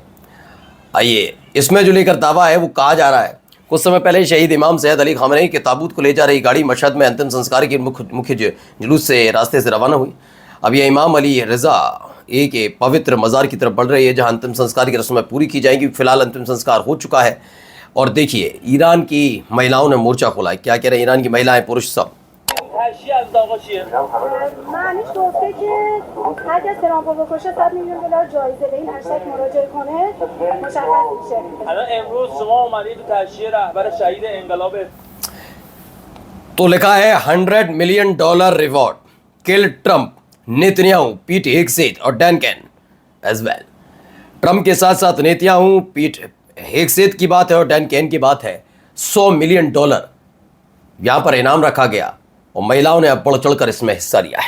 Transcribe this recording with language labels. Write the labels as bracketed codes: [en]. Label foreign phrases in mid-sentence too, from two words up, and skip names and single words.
[hi] आइए, इसमें जो लेकर दावा है वो कहा जा रहा है, कुछ समय पहले शहीद इमाम सैयद अली खामनेई के ताबूत को ले जा रही गाड़ी मशहद में अंतिम संस्कार के मुख्य जुलूस से रास्ते से रवाना हुई। अब यह इमाम अली रज़ा के पवित्र मज़ार की तरफ बढ़ रही है, जहां अंतिम संस्कार की रस्में पूरी की जाएंगी। फिलहाल अंतिम संस्कार हो चुका है। और देखिए, ईरान की महिलाओं ने मोर्चा खोला है। क्या कह रहे हैं ईरान की महिलाएं, पुरुष सब। [fa] معنیش گفته که هر کس ترامپو بکشه $100 میلیون جایزه به این هشتگ مراجعه کنه مشخص میشه. الان امروز شما اومدید تو تشییع رهبر شهید انقلاب. [hi] तो लिखा है $100 [en] million reward, kill Trump, [hi] नेतन्याहू, पीट हेगसेथ और डैन कैन [en] as well. [hi] ट्रंप के साथ साथ नेतन्याहू, पीट हेगसेथ की बात है और डैन कैन की बात है। $100 मिलियन यहाँ पर इनाम रखा गया और महिलाओं ने अब बढ़ चढ़कर इसमें हिस्सा लिया है।